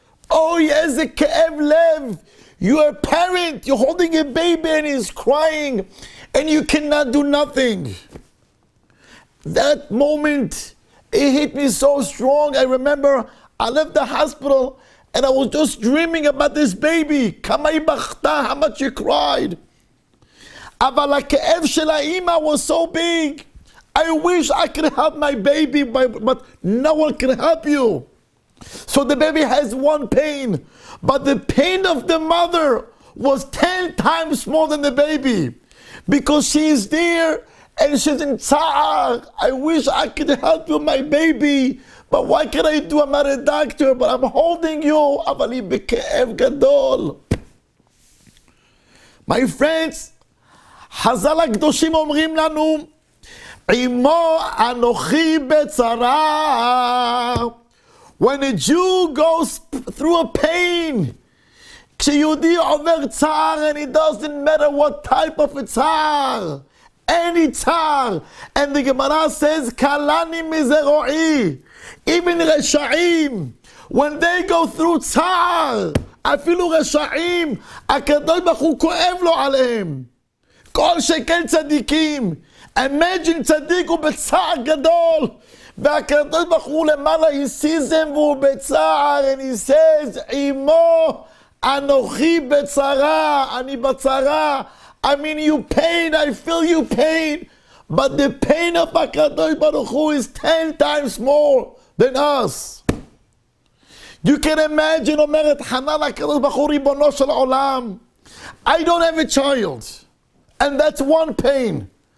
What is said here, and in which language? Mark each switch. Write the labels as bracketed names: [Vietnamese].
[Hebrew] Oh, איזה כאב לב. [English] You're a parent, you're holding a baby and he's crying, and you cannot do nothing. That moment, it hit me so strong. I remember I left the hospital and I was just dreaming about this baby. [Hebrew] כמה היא בכתה, [English] how much she cried. [Hebrew] אבל הכאב של האמא [English] was so big. I wish I could help my baby, but no one can help you. So the baby has one pain, but the pain of the mother was 10 times more than the baby, because she is there and she's in tza'ar. I wish I could help you, my baby, but what can I do? I'm not a doctor, but I'm holding you. [Hebrew] אבל היא בכאב גדול. [English] My friends, [Hebrew] חז"ל הקדושים אומרים לנו, עמו אנוכי בצרה. [English] When a Jew goes through a pain, [Hebrew] כשיהודי עובר צער, [English] and it doesn't matter what type of a צער, any צער, and the Gemara says, [Hebrew] קלני מזרועי, [English] even רשעים, when they go through צער, [Hebrew] אפילו רשעים, הקדוש ברוך הוא כואב לו עליהם. כל שכן צדיקים. [English] Imagine [Hebrew] צדיק הוא בצער גדול, והקדוש ברוך הוא למעלה, [English] he sees them [Hebrew] והוא בצער, [English] and he says, [Hebrew] עמו אנוכי בצרה, אני בצרה. [English] I mean, you pain, I feel you pain, but the pain of הקדוש ברוך הוא is 10 times more than us. You can imagine, [Hebrew] אומרת חנה לקדוש ברוך הוא, ריבונו של עולם, [English] I don't have a child, and that's one pain.